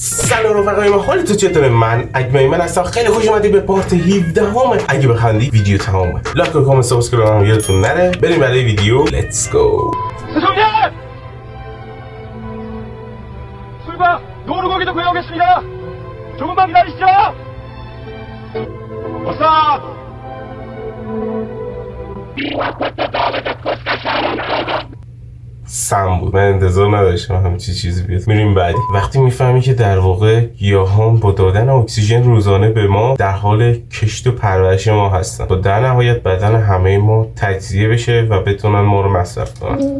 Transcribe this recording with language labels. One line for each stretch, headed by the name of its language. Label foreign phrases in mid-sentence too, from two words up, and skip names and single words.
Persian: سلام رفقای ما، حالتون چطوره؟ من اکمل هستم. خیلی خوش اومدی به پارت 17 همه. اگه بخندی ویدیو تمامه. لایک و کامنت سابسکرایب هم یادتون نره. بریم برای ویدیو.
English: Let's go.
Korean: 술과 노루고기도 구해오겠습니다. 조금만 기다리시죠. 어서.
Persian: سم بود. من انتظار نداشتم همچین چیزی بیاد. میریم بعدی. وقتی میفهمی که در واقع گیاهان با دادن اکسیژن روزانه به ما در حال کشت و پرورش ما هستن تا در نهایت بدن همه ما تجزیه بشه و بتونن ما رو مصرف کنن.